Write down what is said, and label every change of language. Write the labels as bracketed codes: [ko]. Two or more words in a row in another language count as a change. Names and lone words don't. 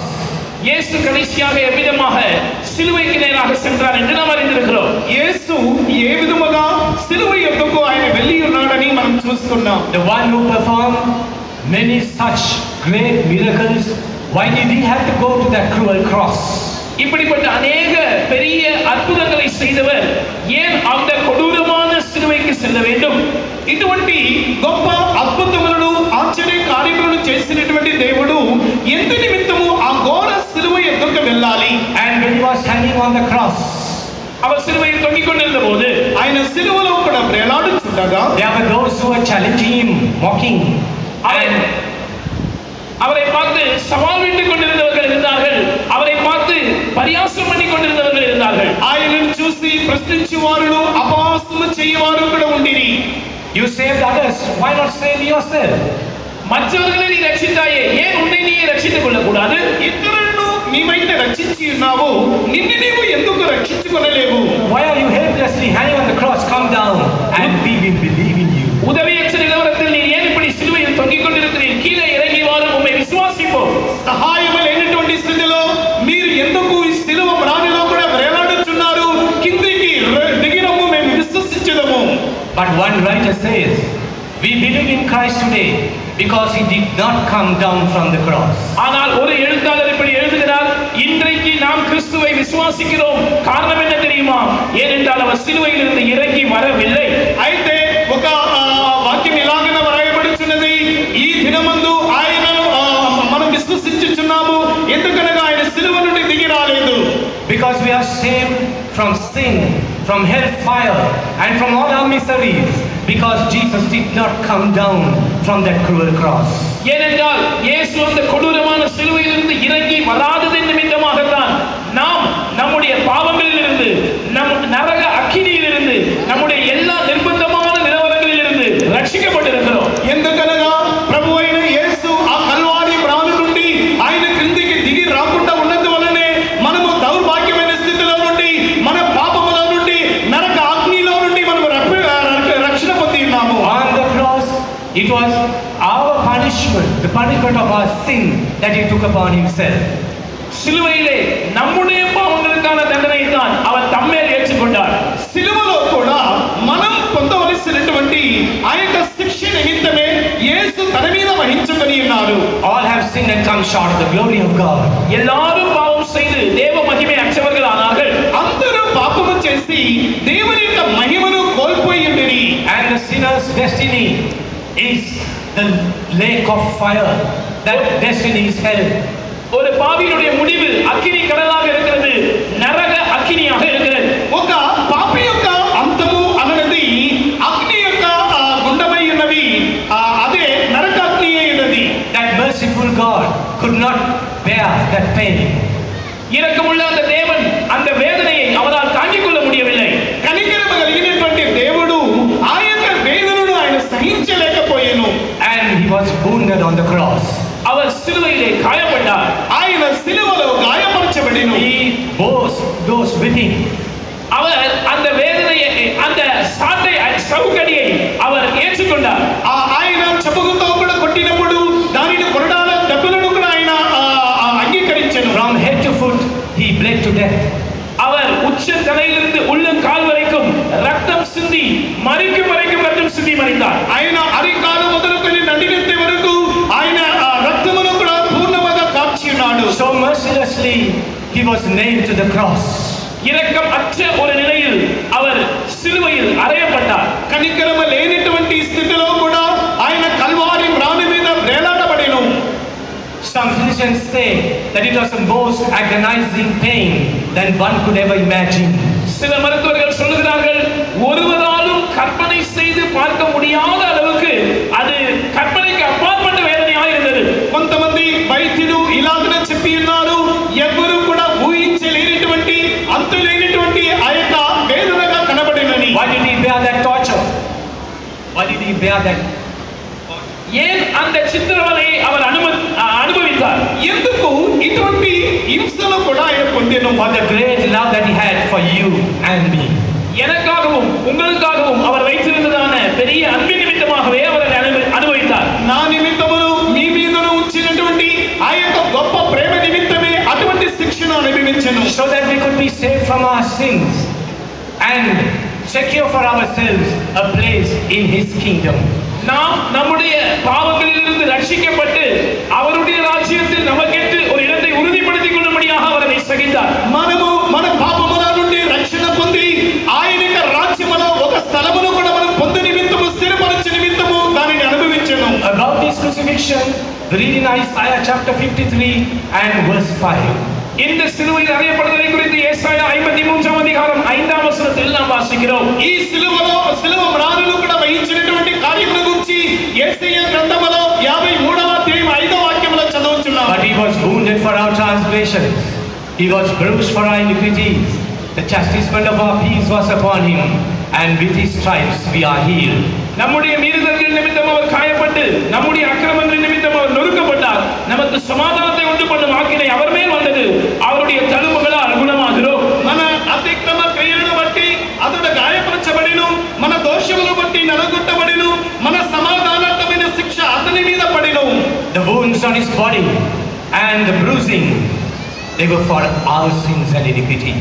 [ta] இயேசு கடைசியாக எவ்விதமாக சிலுவைக்கு நேராக சென்றார் என்று நாம் அறிந்திருக்கிறோம். [te] యేసు ఏ విధముగా సిలువ యొద్దకు ఆయన వెళ్ళి ఉన్నాడని మనం చూస్తున్నాం. [en] The one who performed many such great miracles, why did he have to go to that cruel cross? [ta] இப்படிப்பட்ட அநேக பெரிய அற்புதங்களை செய்தவர் ஏன் அந்த கொடூரமான சிலுவைக்கு செல்ல வேண்டும்? [te] ఇటువంటి గొప్ప అద్భుతములను ఆశ్చర్య కార్యములను చేసినటువంటి దేవుడు ఎంత నిమిత్తము ఆ ఘోర సిలువ యొద్దకు వెళ్ళాలి? [en] And when he was hanging on the cross, [ta] அவர் சிலுவையில் தொங்கிக் கொண்டிருந்த போது [te] ఆయన సిలువలో కూడా వేలాడుచుండగా [en] there were those who were challenging him, mocking, and [ta] அவரை பார்த்து சவால் விட்டுக் கொண்டிருந்தவர்கள் இருந்தார்கள். அவரை பார்த்து பரியாசம் பண்ணி கொண்டிருந்தவர்கள் இருந்தார்கள். [te] ఆయనను చూసి ప్రశ్నించేవారు అపహాస్యము చేయవారు కూడా ఉండిరి. [en] you saved others, why not save yourself? [ta] மற்றவர்களை நீ ரட்சித்தாயே, ஏன் உன்னை நீ ரட்சித்துக் கொள்ள கூடாது? [te] ఇతరులను నీవైతే రక్షించి ఉన్నావు, నిన్ను నీవు ఎందుకు రక్షించుకొనలేవు? [en] Why are you helplessly hanging on the cross? Come down and we will believe in you. [ta] உதவியற்ற நிலவரத்தில் நீ ஏன் இப்படி சிலுவையில் தொங்கிக் கொண்டிருக்கிறீர்? கீழே இறங்கி வாரும், உம்மை விசுவாசிப்போம். [te] సహాయము లేనటువంటి స్థితిలో మీరు ఎందుకు ఈ సిలువ మ్రానిలో కూడా వేలాడుచున్నారు? కిందికి దిగిరము, మేము విశ్వసించదము. [en] But one writer says, we believe in Christ today because he did not come down from the cross. [ta] ஆனால் ஒரு எழுத்தாளர் இப்படி எழுதுகிறார், இன்றைக்கு நாம் கிறிஸ்துவை விசுவாசிக்கிறோம். காரணம் என்ன தெரியுமா? ஏனென்றால் அவர் சிலுவையில் இருந்து இறங்கி வரவில்லை. [te] అయితే ఒక వాక్యం ఇలాగన వ్రాయబడుచున్నది, ఈ దినమందు ఆయనను మనం విశ్వసించుచున్నాము, ఎందుకనగా ఆయన సిలువ నుండి దిగి రాలేదు. [en] Because we are saved from sin, from hellfire, and from all our miseries, because Jesus did not come down from that cruel cross. [ta] ஏனென்றால் இயேசு அந்த கொடூரமான சிலுவையிலிருந்து இறங்கி வராததின் நிமித்தமாகத்தான் நாம் நம்முடைய பாவங்களிலிருந்து, நம் நரக அக்கினியிலிருந்து, நம்முடைய எல்லா நிர்பந்தமான நிலவரங்களிலிருந்து ரட்சிக்கப்பட்டிருக்கிறோம். [te] ఎందుకనగా ప్రభు అయిన యేసు ఆ కల్వారి మ్రాను నుండి ఆయన క్రిందికి దిగి రాకుండా ఉన్నందువలనే మనము దౌర్భాగ్యమైన స్థితిలో నుండి, మన పాపముల నుండి, నరక అగ్నిలో నుండి మనము రక్షణ పొంది ఉన్నాము. [en] On the cross punishment of our sin that he took upon himself. [ta] சிலுவையிலே நம்முடைய பாவங்களுக்கான தண்டனை தான் அவர் தம்மேல் ஏற்றுக்கொண்டார். [te] సిలువలో కూడా మనం పొందవలసినటువంటి ఆ యొక్క శిక్ష నిమిత్తమే యేసు తన మీద వహించుకొని ఉన్నారు. [en] All have sinned and come short of the glory of God. [ta] எல்லாரும் பாவம் செய்து தேவ மகிமை அற்றவர்கள் ஆனார்கள். [te] అందరూ పాపము చేసి దేవుని యొక్క మహిమను కోల్పోయి ఉండిరి. [en] And the sinner's destiny is the lake of fire. That destiny is hell. [ta] ஒரு பாவியினுடைய முடிவு அக்கினி கடலாக இருக்கிறது, நரக அக்கினியாக இருக்கிறது. [te] ఒక పాపి యొక్క అంతము అన్నది అగ్ని యొక్క గుండమై ఉన్నది, అదే నరకాగ్ని ఉన్నది. [en] That merciful God could not bear that pain. [ta] இரக்கமுள்ள அந்த தேவன் அந்த வேதனையை அவரால் தாங்கிக் கொள்ள முடியவில்லை. [te] కనికరము కలిగినటువంటి దేవుడు ఆ యొక్క వేదనను ఆయన సహించలేకపోయాను. [en] And he was wounded on the cross. [ta] அவர் சிலுவையிலே காயப்பட்டார். [te] ఆయన సిలువలో గాయపరచబడిను. [en] He bore those whipping. [ta] அவர் அந்த வேதனையை, அந்த சாட்டை, சவுக்கடியை அவர் ஏற்றுக்கொண்டார். [te] ఆయన చెప్పులతో కూడా కొట్టినప్పుడు దానిని కొరడాల దెబ్బలను కూడా ఆయన అంగీకరించాను. [en] From head to foot he bled to death. [ta] அவர் உச்ச தலையிலிருந்து உள்ளங்கால் வரைக்கும் ரத்தம் சிந்தி மரிக்கும் வரைக்கும் ரத்தம் சிந்தி மரித்தார். [te] ఆయన అరికాలు మొదలుకొని నడినెత్తే వరకు ఆయన రక్తమును కూడా పూర్ణముగా కార్చి ఉన్నాడు. [en] So mercilessly he was nailed to the cross. [ta] இரக்கம் அற்ற ஒரு நிலையில் அவர் சிலுவையில் அறையப்பட்டார். [te] కనికరము లేనటువంటి స్థితిలో కూడా ఆయన కల్వారి మ్రాను మీద వేలాడబడెను. [en] Some physicians say that it was the most agonizing pain than one could ever imagine. [ta] சில மருத்துவர்கள் சொல்லுகிறார்கள், ஒருவராலும் கற்பனை செய்து பார்க்க முடியாத அளவுக்கு அது கற்பனைக்கு அப்பாற்பட்ட வேதனையாக இருந்தது. [te] కొంతమంది వైద్యులు ఇలాగనే చెప్పి ఉన్నారు, ఎవ్వరూ కూడా ఊహించలేనటువంటి అంతులేనటువంటి ఆ యొక్క వేదనగా కనబడినని. [en] Why did he bear that torture? Why did he bear that? [ta] ஏன் அந்த சித்திரவதையை அவர் அனுபவித்தார்? [te] ఎందుకు ఇటువంటి హింసలు కూడా ఆయన పొందెను? [en] For the great love that he had for you and me. [ta] எனக்காகவும் உங்களுக்காகவும் அவர் வைத்திருந்ததான பெரிய அன்பின் நிமித்தமாகவே அவர் அனுபவித்தார். [te] నా నిమిత్తమును మీ మీదను ఉంచినటువంటి ఆ యొక్క గొప్ప ప్రేమ నిమిత్తమే అటువంటి శిక్షను అనుభవించెను. [en] So that we could be saved from our sins and secure for ourselves a place in his kingdom. [ta] நாம் நம்முடைய பாவங்களிலிருந்து ரட்சிக்கப்பட்டு அவருடைய ராஜ்யத்தில் நமக்கென்று ஒரு இடத்தை உறுதிப்படுத்திக் கொள்ளும்படியாக அவர் அதை சகித்தார். [te] మనము మన పాపముల నుండి రక్షణ పొంది ఆయన యొక్క రాజ్యములో ఒక స్థలమును కూడా మనం పొందు నిమిత్తము స్థిరపరచు నిమిత్తము దానిని అనుభవించెను. [en] About this crucifixion, read in Isaiah chapter 53 and verse 5. [ta] இந்த சிலுவையில் அறையப்படுவதை குறித்து ஏசாயா 53 அதிகாரம் 5ஆம் வசனத்தில் நாம் வாசிக்கிறோம். [te] ఈ సిలువ మ్రానును కూడా వహించినటువంటి కార్యముల గురించి యేసయ్య గ్రంథములో 53వ అధ్యాయం 5వ వాక్యములో చదువుచున్నాం. [en] But he was wounded for our transgressions, he was bruised for our iniquities. The chastisement of our peace was upon him, and with his stripes we are healed. [ta] நம்முடைய மீறுதல்கள் நிமித்தம் அவர் காயப்பட்டு, நம்முடைய அக்கிரமங்கள் நிமித்தம் அவர் நொறுக்கப்பட்டார். நமக்கு சமாதானத்தை உண்டு பண்ணும் ஆக்கினை அவர் மேல் வந்தது. அவருடைய தழும்புகளால் குணமாகிறோம். [te] మన అతిక్రమ క్రియలను బట్టి అతడు గాయపరచబడిను, మన దోషములను బట్టి నలగొట్టబడిను, మన సమాధానార్థమైన శిక్ష అతని మీద పడిను. [en] The wounds on his body and the bruising, they were for our sins and iniquities.